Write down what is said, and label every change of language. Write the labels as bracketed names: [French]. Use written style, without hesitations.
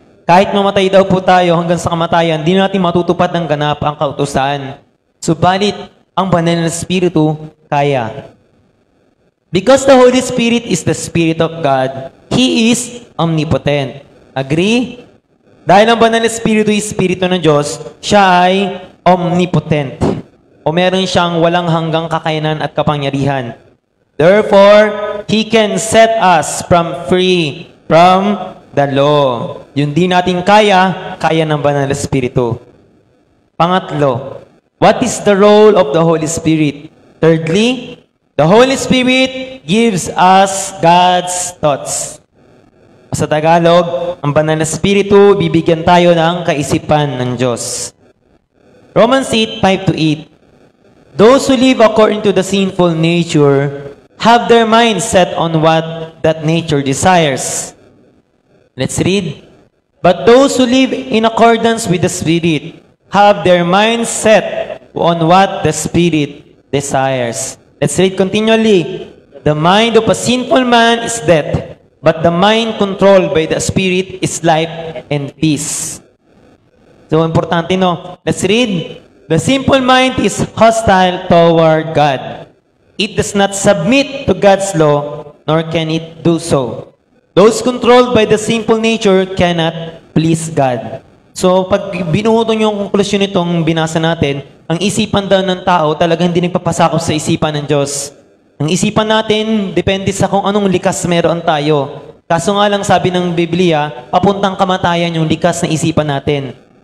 [Filipino] Kahit mamatay daw po tayo hanggang sa kamatayan, hindi natin matutupad ng ganap ang kautusan. Subalit, ang Banal na Espiritu kaya. [English] Because the Holy Spirit is the Spirit of God, He is omnipotent. Agree? [Filipino] Dahil ang Banal na Espiritu is Espiritu ng Diyos, siya ay omnipotent. O meron siyang walang hanggang kakayanan at kapangyarihan. [English] Therefore, He can set us free from the law. [Filipino] Yung di natin kaya, kaya ng Banal na Espiritu. Pangatlo, [English] what is the role of the Holy Spirit? Thirdly, the Holy Spirit gives us God's thoughts. [Filipino] Sa Tagalog, ang Banal na Espiritu, bibigyan tayo ng kaisipan ng Diyos. [English] Romans 8:5-8. Those who live according to the sinful nature have their minds set on what that nature desires. Let's read. But those who live in accordance with the Spirit have their minds set on what the Spirit desires. Let's read continually. The mind of a sinful man is death, but the mind controlled by the Spirit is life and peace. So, [Filipino] importante, no? [English] Let's read. The simple mind is hostile toward God. It does not submit to God's law, nor can it do so. Those controlled by the simple nature cannot please God. [Filipino] So, pag binuhutong yung konklusyon nitong binasa natin, ang isipan daw ng tao talagang hindi nagpapasakop sa isipan ng Diyos. Ang isipan natin, depende sa kung anong likas meron tayo. Kaso nga lang sabi ng Biblia, papuntang kamatayan yung likas na isipan natin.